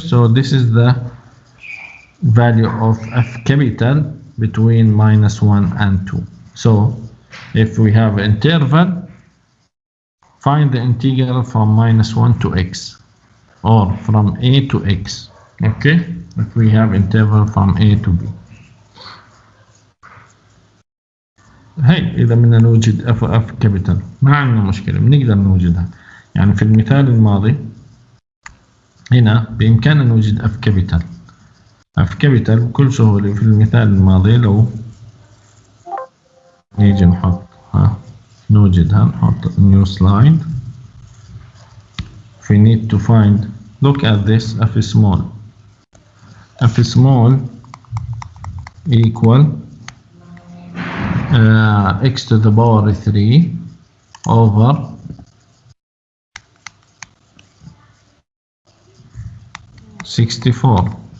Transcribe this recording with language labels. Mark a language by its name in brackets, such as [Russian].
[English] So this is the value of f capital between -1 and 2. So if we have interval, find the integral from -1 to x or from a to x. Okay, if we have interval from a to b. [Arabic] هي إذا بدنا نوجد اف كابيتال ما عندنا مشكلة، بنقدر نوجدها. يعني في المثال الماضي هنا بإمكاننا نوجد اف كابيتال. اف كابيتال بكل سهولة في المثال الماضي. لو نيجي نحط نوجدها، نحط [English] new slide. We need to find, look at this, f small. f small equal x to the power 3 over 64.